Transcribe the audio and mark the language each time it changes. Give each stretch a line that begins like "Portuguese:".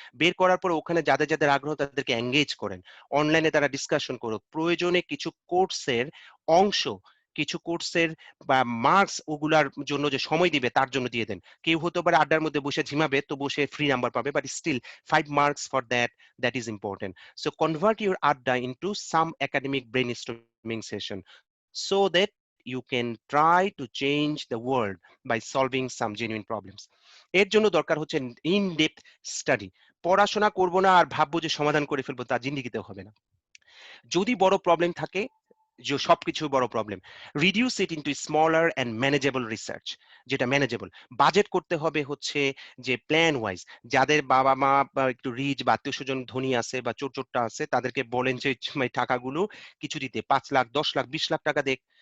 Bangla: বের করার পর ওখানে যাদের যাদের আগ্রহ তাদেরকে এঙ্গেজ করেন। অনলাইনে তারা ডিসকাশন করুক। প্রয়োজনে কিছু কোর্সের অংশ, কিছু কোর্সের বা মার্কস ওগুলার জন্য যে সময় দিবে তার জন্য দিয়ে দেন। কেউ হতে পারে আড্ডার মধ্যে বসে ঝিমাবে, তো বসে ফ্রি নাম্বার পাবে,
English: But still 5 marks for that, that is important. So convert your adda into some academic brainstorming session, so that you can try to change the world by solving some genuine problems.
Bangla: এর জন্য দরকার হচ্ছে in depth study. পড়াশোনা করব না আর ভাববো যে সমাধান করে ফেলবো, তা জিন্দিগিতেও হবে না। যদি বড় প্রবলেম থাকে, যে সবকিছু বড় problem,
English: reduce it into smaller and manageable research,
Bangla: যেটা ম্যানেজেবল। বাজেট করতে হবে হচ্ছে যে প্ল্যান ওয়াইজ। যাদের বাবা মা বা একটু রিচ বা আত্মীয় স্বজন ধনী আছে বা চোর চোরটা আছে, তাদেরকে বলেন যে টাকাগুলো কিছু দিতে, 5 লাখ, 10 লাখ, 20 লাখ টাকা দেখ।